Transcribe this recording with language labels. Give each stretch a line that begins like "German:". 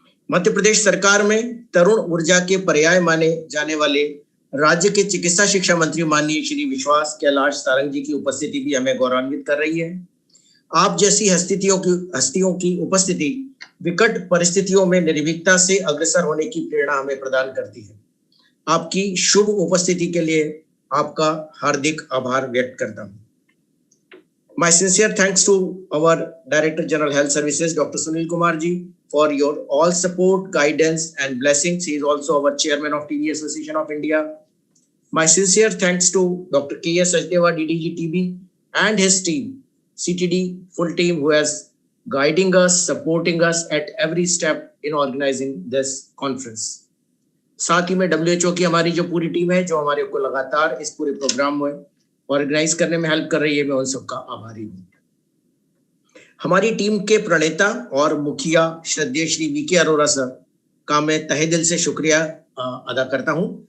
Hindi: मध्य प्रदेश सरकार में तरुण ऊर्जा के पर्याय माने जाने वाले राज्य के चिकित्सा शिक्षा मंत्री माननीय श्री विश्वास कैलाश सारंग जी की उपस्थिति भी हमें गौरवान्वित कर रही है। आप जैसी हस्तियों की उपस्थिति विकट परिस्थितियों में निर्भीकता से अग्रसर होने की प्रेरणा हमें प्रदान करती है। आपकी शुभ उपस्थिति के लिए आपका हार्दिक आभार व्यक्त करता हूं।
English: My sincere thanks to our Director General Health Services, Dr. Sunil Kumar ji, for your all support, guidance and blessings. He is also our Chairman of TB Association of India. My sincere thanks to Dr. K.S. Sachdeva, DDG TB and his team, CTD full team, who has guiding us, supporting us at every step in organizing this conference.
Hindi: साथ ही में WHO की हमारी जो पूरी team है, जो हमारे को लगातार इस पूरे प्रोग्राम में ऑर्गेनाइज करने में हेल्प कर रही है, मैं उन सबका आभारी हूँ। हमारी टीम के प्रणेता और मुखिया श्रद्धेय श्री वीके अरोरा सर का मैं तहे दिल से शुक्रिया अदा करता हूँ।